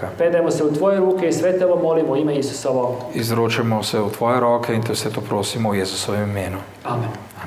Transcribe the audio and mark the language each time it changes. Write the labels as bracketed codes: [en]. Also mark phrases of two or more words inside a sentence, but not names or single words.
[hr] Predajemo se u tvoje ruke i sve te ovo molimo u ime Isusovo. [sl] Izročamo se v Tvoje roke in Te vse to prosimo v Jezusovem imenu. Amen.